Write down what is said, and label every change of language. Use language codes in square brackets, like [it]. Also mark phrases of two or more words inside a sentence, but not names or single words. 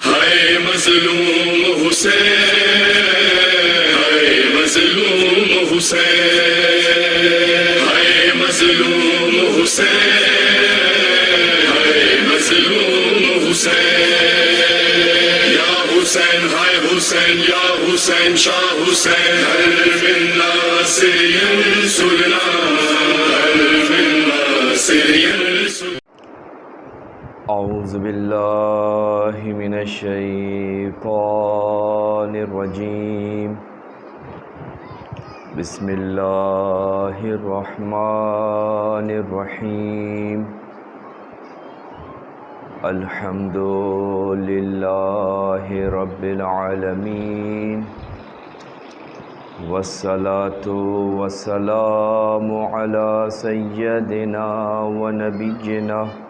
[ur] ہائے مظلوم حسین، ہائے مظلوم حسین، ہائے مظلوم حسین، ہائے مظلوم حسین، یا حسین ہائے حسین، یا حسین شاہ حسین، [ar] ہر من ناصر ینصرنا، ہر من ناصر ینصرنا۔ اعوذ باللہ من الشیطان الرجیم، بسم اللہ الرحمن الرحیم، الحمد للہ رب العالمین، والصلاة والسلام علی سیدنا ونبینا